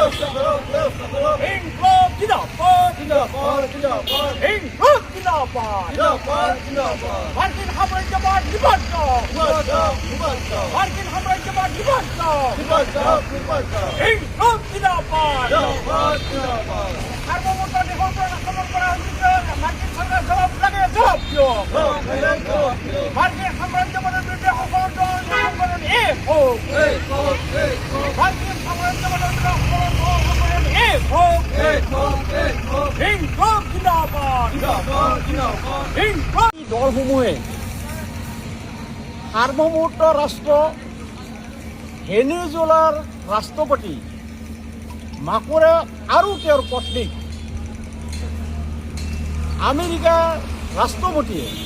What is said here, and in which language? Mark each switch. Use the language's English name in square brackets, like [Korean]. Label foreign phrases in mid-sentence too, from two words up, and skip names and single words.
[Urdu] انقلاب زندہ باد انقلاب زندہ باد [Bangla] মার্কিন সাম্রাজ্যবাদ বিপর্য মার্কিন সাম্রাজ্যবাদ বিপর্য [Urdu] انقلاب زندہ باد [Bangla] সার্বভৌমত্ব দেশের উপর আক্রমণ করা হয়েছে মার্কিন সরকার জবাব লাগে জবাব দিও মার্কিন সাম্রাজ্যবাদের বিরুদ্ধে অপরাধ এক হোক মার্কিন সাম্রাজ্যবাদের বিরুদ্ধে অপরাধ এক হোক [Urdu] انقلاب زندہ باد انقلاب [Assamese] দলসমূহে সাৰ্বভৌমত্ব ৰাষ্ট্ৰ ভেনেজুৱেলাৰ ৰাষ্ট্ৰপতি মাকুৰা আৰু তেওঁৰ পত্নীক আমেৰিকাৰ ৰাষ্ট্ৰপতিয়ে